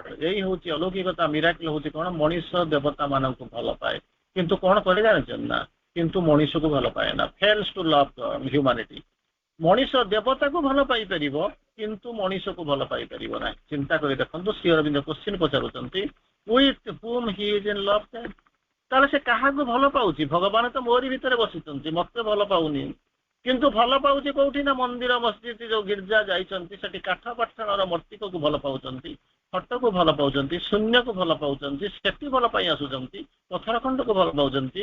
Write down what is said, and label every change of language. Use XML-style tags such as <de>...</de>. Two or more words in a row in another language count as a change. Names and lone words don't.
<or>ଏଇ ହଉଛି ଅଲୌକିକତା। ମିରାକଲ ହଉଛି କଣ, ମଣିଷ ଦେବତା ମାନଙ୍କୁ ଭଲ ପାଏ, କିନ୍ତୁ କଣ କରି ଜାଣିଛନ୍ତି ନା, କିନ୍ତୁ ମଣିଷକୁ ଭଲ ପାଏ ନା।</or> <en>fails to love humanity.</en> <or>ମଣିଷ ଦେବତାକୁ ଭଲ ପାଇପାରିବ, କିନ୍ତୁ ମଣିଷକୁ ଭଲ ପାଇପାରିବ ନାହିଁ। ଚିନ୍ତା କରି ଦେଖନ୍ତୁ, ଶ୍ରୀ ଅରବିନ୍ଦ କୋଶ୍ଚିନ୍ ପଚାରୁଛନ୍ତି</or> <en>with whom he is in love then।</en> <or>ତାହେଲେ ସେ କାହାକୁ ଭଲ ପାଉଛି? ଭଗବାନ ତ ମୋରି ଭିତରେ ବସିଛନ୍ତି, ମତେ ଭଲ ପାଉନି। କିନ୍ତୁ ଭଲ ପାଉଛି କୋଉଠି ନା ମନ୍ଦିର ମସଜିଦ ଯୋଉ ଗିର୍ଜା ଯାଇଛନ୍ତି, ସେଠି କାଠ ପାଠର ମୂର୍ତ୍ତିକୁ ଭଲ ପାଉଛନ୍ତି, ଫଟୋକୁ ଭଲ ପାଉଛନ୍ତି, ଶୂନ୍ୟକୁ ଭଲ ପାଉଛନ୍ତି, ସେଠି ଭଲ ପାଇ ଆସୁଛନ୍ତି, ପଥର ଖଣ୍ଡକୁ ଭଲ ପାଉଛନ୍ତି।</or>